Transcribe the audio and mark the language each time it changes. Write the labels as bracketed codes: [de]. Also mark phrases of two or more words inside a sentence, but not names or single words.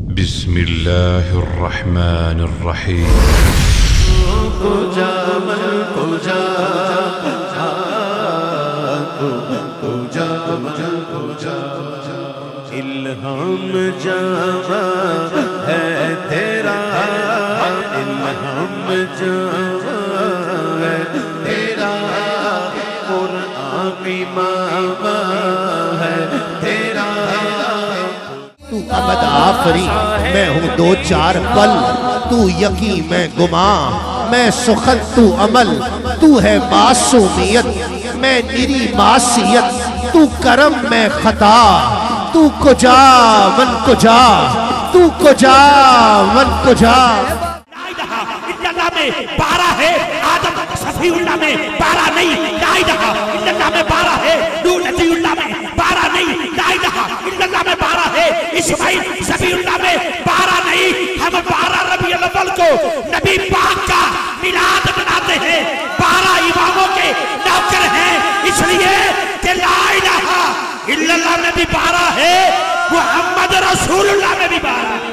[ar] بسم الله الرحمن الرحيم [ur] الہام جاوا ہے تیرا، الہام جاوا ہے تیرا، قرآن ماوا ہے تیرا۔ تو ابد آفری میں ہوں دو چار پل، تو یقین میں گماں میں سخن تو عمل، تو ہے معصومیت میں نری معصیت، تو کرم میں خطا، [fa] تو کجا من کجا، تو کجا من کجا۔ [ar] لا الہ الا اللہ [ur] میں 12 ہے، آدم صفی اللہ میں 12 نہیں، [ar] لا الہ الا اللہ [ur] میں 12 ہے، نوح نبی اللہ میں 12 نہیں، [ar] لا الہ الا اللہ [ur] میں 12 ہے، اسماعیل صفی اللہ میں 12 نہیں۔ ہم 12 ربیع الاول کو نبی پاک کا میلاد مناتے ہیں، 12 اماموں کے نوکر ہیں، اس لیے کہ [ar] لا الہ الا اللہ [ur] میں بھی 12 ہے، [ar] محمد رسول اللہ [ur] میں بھی 12 ہے۔